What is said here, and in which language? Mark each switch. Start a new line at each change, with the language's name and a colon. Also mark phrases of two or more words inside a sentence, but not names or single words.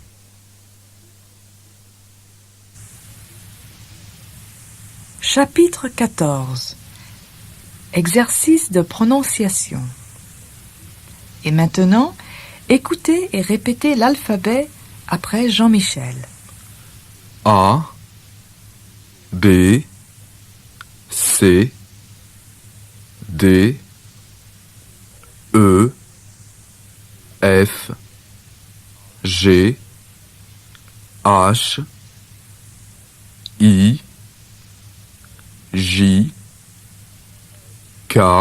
French: Chapitre 14. Exercice de prononciation. Et maintenant, écoutez et répétez l'alphabet après Jean-Michel. A, B, C, D, E, F, G, H, I, J, K,